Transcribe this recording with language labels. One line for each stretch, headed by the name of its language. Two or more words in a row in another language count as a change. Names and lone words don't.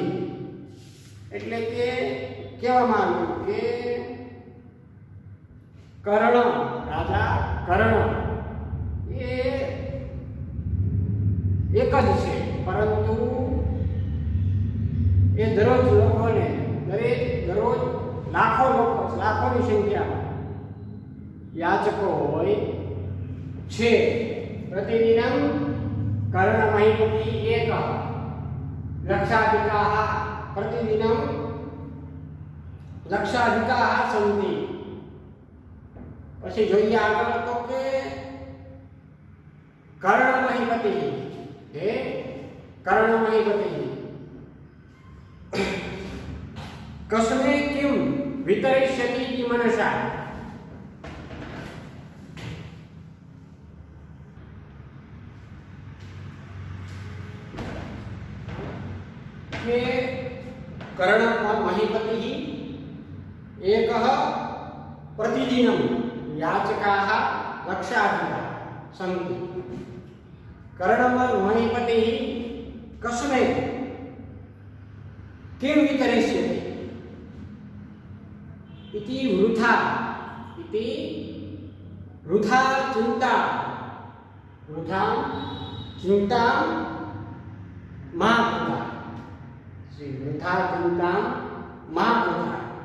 Gujarati: એટલે કે કહેવામાં આવ્યું કે કર્ણ રાજા કર્ણ એ એક જ છે, પરંતુ એ દરરોજ લોકોને દરરોજ લાખોની સંખ્યામાં યાચકો હોય છે।
Sanskrit: प्रतिदिनं कर्ण महीपति एक लक्षाधिकाः प्रतिदिनं लक्षाधिकाः सन्ति।
Gujarati: પછી જોઈએ આગળ તો કે
Sanskrit: कर्ण महीपति हे कर्ण महीपति कस्मै किं वितरिष्यति इति मनसा। કે कर्ण महीपति एकः प्रतिदिनं याचकाः लक्षाधिकाः सन्ति। कर्ण महीपति कस्मै किं वितरिष्यति इति वृथा चिन्ता मा कृता वृथा चिंता मा कृता